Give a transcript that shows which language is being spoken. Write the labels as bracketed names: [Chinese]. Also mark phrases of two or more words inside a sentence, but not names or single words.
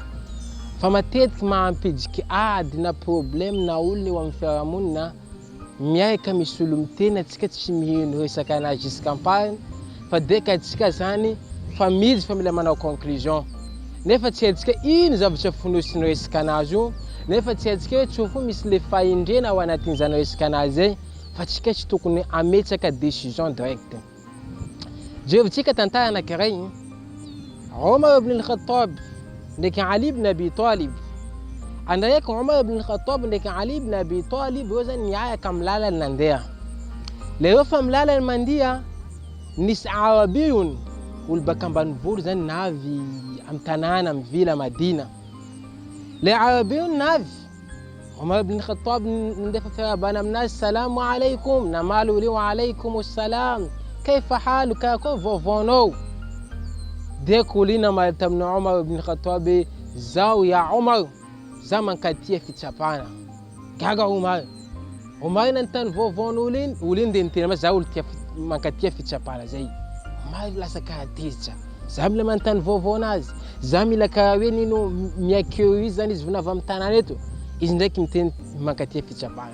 [Malagasy] Fa matetiky mampidiky ady na problème na olona eo amin'ny fiarahamonina miaraka misy olo miteny atsika tsy mihaino resaka anazy jusqu'ampahany fa deka atsika zany fa mizy fa mila manao conclusion. Nefa tsy haintsika ino zavatra fonosiny resaka anazy io, nefa tsy haintsika hoe tsofo misy le fahendrena ao anatin'izany resaka anazy zay, fa atsika tsy tokony ametsaka [French] décision direct. [Malagasy] Jerevintsika tantara anankiray, Omar ibn al-Khattab ndraiky Ali ibn Abi Talib. Andraiky Omar ibn al-Khattab ndraiky Ali ibn Abi Talib reo zany niaraka amin'ny lalany nandeha. Lereo fa amin'ny lalany mandeha nisy arabiyun, olo baka ambanivolo zany navy amin'ny tanàna amin'ny vila Madina. Le arabiyun navy, Omar ibn al-Khattab nandefa fiarabana aminazy, [Arabic] سلام عليكم, [Malagasy] namaly olo [Arabic] وعليكم السلام كيف حالك, [Malagasy] akory vaovaonao? Deko olo iny namaly tamin'ny Omar ibn al-Khattab hoe zao ya Omar, za mankatia fitsapana. Gaga Omar. Omar nanontany vaovaon'olo iny, olo iny de niteny amazy za olo mankatia fitsapana zay. Omar lasa karatezitra, za mila manontany vaovao anazy, za mila karaha hoe nino miakeo izy zany izy vonavy amin'ny tanàna eto, izy ndraiky miteny mankatia fitsapana.